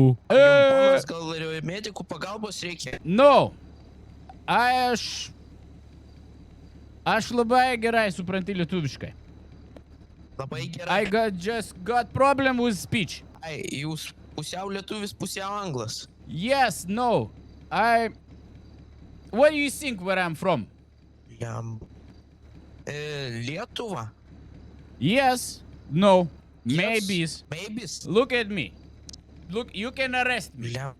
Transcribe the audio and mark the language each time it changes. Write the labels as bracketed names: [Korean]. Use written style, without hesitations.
[Lithuanian] Ponas, gal medikų pagalbos reikia? [English] No. [Lithuanian] Aš labai gerai suprantu lietuviškai. Labai gerai. [English] I just got problem with speech. [Lithuanian] Jūs pusiau lietuvis, pusiau anglas. [English] Yes, no. What do you think where I'm from? [Lithuanian] Lietuva? [English] Yes, no, Yes. maybes. Maybes? Look at me. Look, you can arrest me.